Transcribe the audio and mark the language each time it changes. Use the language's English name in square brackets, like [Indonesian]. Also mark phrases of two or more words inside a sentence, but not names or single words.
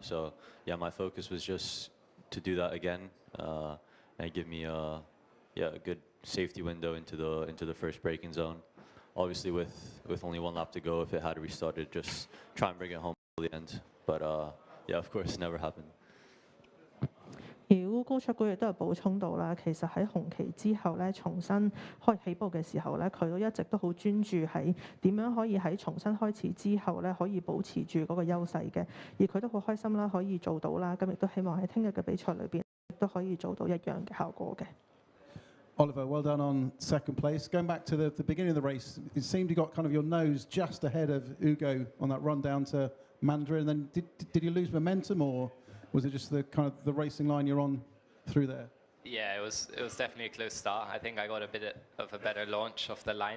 [English] So my focus was just to do that again and give me a good safety window into the first braking zone. Obviously with only one lap to go, if it had restarted, just try and bring it home till the end. But of course, it never happened. [Cantonese] 而烏高卓古亦都有補充到啦，其實喺紅旗之後咧，重新開起步嘅時候咧，佢都一直都好專注喺點樣可以喺重新開始之後咧，可以保持住嗰個優勢嘅。而佢都好開心啦，可以做到啦，咁亦都希望喺聽日嘅比賽裏邊都可以做到一樣嘅效果嘅。 [English] Oliver, well done on second place. Going back to the beginning of the race, it seemed you got kind of your nose just ahead of Ugo on that run down to Mandarin. And then did you lose momentum, or was it just the kind of the racing line you're on through there? Yeah, it was definitely a close start. I think I got a bit of a better launch off the line.